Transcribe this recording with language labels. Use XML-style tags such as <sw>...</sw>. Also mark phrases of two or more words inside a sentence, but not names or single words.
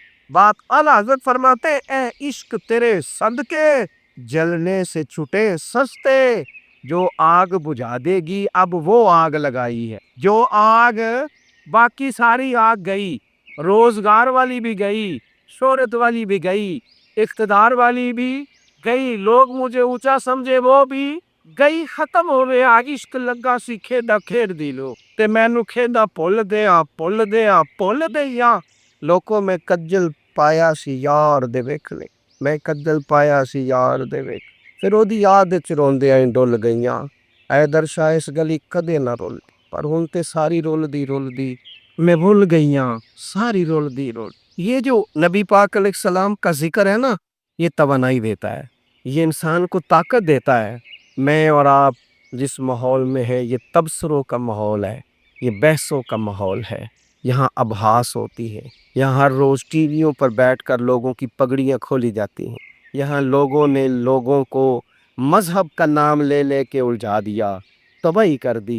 <ur>بات اعلیٰ حضرت فرماتے اے عشق تیرے صدقے، جلنے سے چھٹے سستے، جو آگ بجھا دے گی اب وہ آگ لگائی ہے، جو آگ باقی ساری آگ گئی، روزگار والی بھی گئی، شہرت والی بھی گئی، اقتدار والی بھی گئی، لوگ مجھے اونچا سمجھے وہ بھی گئی،</ur> <pa>ختم ہوئے، آگ عشق لگا سی کھیڈا کھیڈ دی لو، تے مینو کھیڈا پھل دیا پھل دیا پھل دیا، لوکوں میں کجل پایا سی یار دے ویکھ لے، میں کجل پایا سی یار دے ویکھ، پھر او دی یاد وچ روندیاں ڈل گئیاں، اے درشا اس گلی کدے نہ رول، پر ہن تے ساری رول دی میں بھول گئیاں، ساری رول دی۔</pa> <ur>یہ جو نبی پاک</ur> <ar>علیہ السلام</ar> <ur>کا ذکر ہے نا، یہ توانائی دیتا ہے، یہ انسان کو طاقت دیتا ہے۔ میں اور آپ جس ماحول میں ہے، یہ تبصروں کا ماحول ہے، یہ بحثوں کا ماحول ہے، یہاں ابحاث ہوتی ہے، یہاں ہر روز ٹی ویوں پر بیٹھ کر لوگوں کی پگڑیاں کھولی جاتی ہیں، یہاں لوگوں نے لوگوں کو مذہب کا نام لے لے کے الجھا دیا، تباہی کر دی۔</ur>